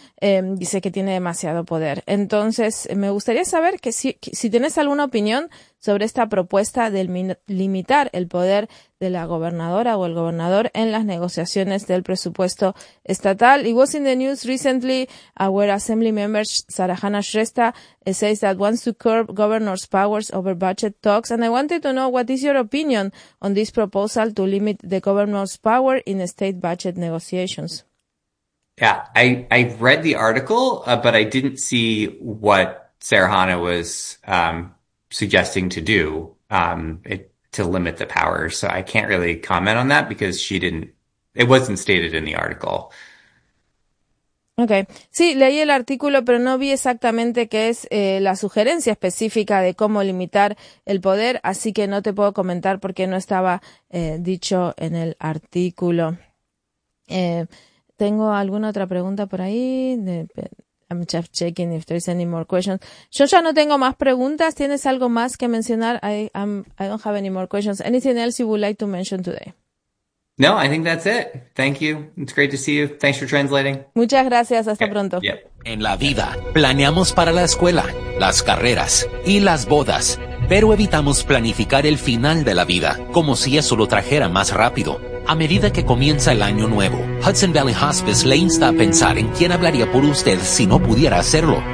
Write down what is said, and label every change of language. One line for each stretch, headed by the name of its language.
Spanish: Dice que tiene demasiado poder. Entonces, me gustaría saber si tienes alguna opinión sobre esta propuesta de limitar el poder de la gobernadora o el gobernador en las negociaciones del presupuesto estatal.
English: It was in the news recently, our assembly members, Sarahana Shrestha, says that wants to curb governor's powers over budget talks. And I wanted to know what is your opinion on this proposal to limit the governor's power in state budget negotiations? Yeah, I read the article, but I didn't see what Serhana was suggesting to do to limit the power. So I can't really comment on that because it wasn't stated in the article.
Spanish: Okay, sí, leí el artículo, pero no vi exactamente qué es la sugerencia específica de cómo limitar el poder, así que no te puedo comentar porque no estaba dicho en el artículo. Tengo alguna otra pregunta por ahí.
English: I'm just checking if there's any more questions.
Spanish: Yo ya no tengo más preguntas. ¿Tienes algo más que mencionar?
English: I don't have any more questions. Anything else you would like to mention today? No, I think that's it. Thank you. It's great to see you. Thanks for translating.
Spanish: Muchas gracias, hasta
English: Okay.
Spanish: pronto.
English: Yep.
Spanish: En la vida, planeamos para la escuela, las carreras y las bodas, pero evitamos planificar el final de la vida como si eso lo trajera más rápido. A medida que comienza el año nuevo, Hudson Valley Hospice le insta a pensar en quién hablaría por usted si no pudiera hacerlo.